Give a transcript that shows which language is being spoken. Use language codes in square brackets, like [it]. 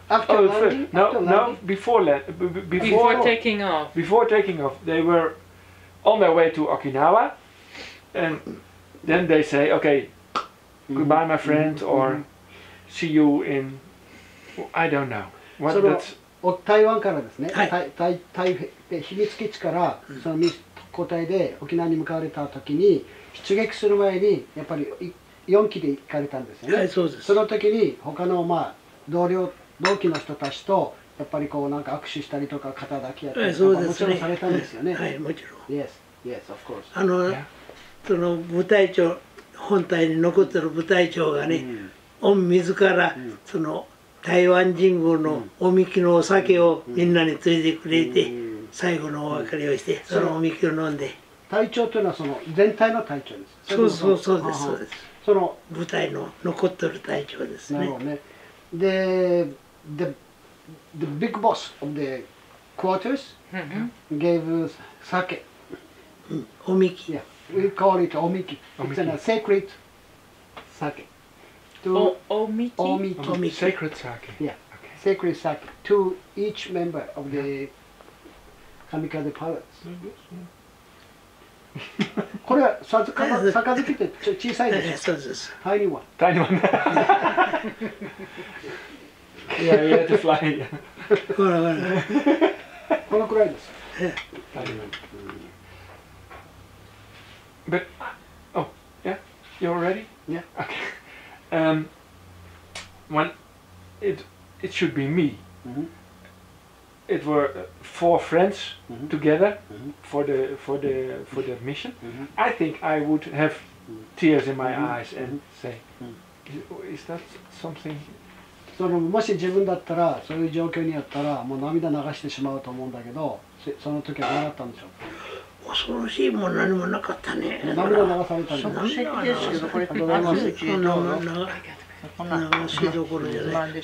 [en] After landing? No, before taking off. Before taking off, they were on their way to Okinawa, and then they say, okay, goodbye, my friend, or see you in. I don't know. What that's. [ja] 台湾からですね、秘密基地からその交代で沖縄に向かわれた時に出撃する前にやっぱり4機で行かれたんですよね。その時に他の同期の人たちとやっぱりこうなんか握手したりとか肩抱きやったりとかもちろんされたんですよね。はい、もちろん。 [en] Yes, of course. [ja] その部隊長、本隊に残ってる部隊長がね、御自らその台湾神宮のおみきのお酒をみんなについてくれて、最後のお別れをして、そのおみきを飲んで。隊長というのはその全体の隊長です。そうです。その部隊の残ってる隊長ですね。なるほどね。で、 [en] the big boss of the quarters gave sake. [ja] おみき。 [en] We call it おみき。 It's a sacred sake. Omiki? Sacred sake. Yeah, sacred sake to each member of the kamikaze pilots. [ja] これは杯って小さいでしょ。そうです。 [en] Tiny one. Tiny one. Yeah, we had to fly. [ja] ほら。このくらいです。 [en] Tiny one. But oh yeah, you're ready? Yeah. Okay. When it should be me. It were 4 friends together for the mission. I think I would have tears in my eyes and say, is that something? [ja] もし自分だったらそういう状況にあったらもう涙流してしまうと思うんだけど、その時はどうだったんでしょう。恐ろしいも何もなかったね。涙流されたんです。涙ですけどこれ流しどころじゃない。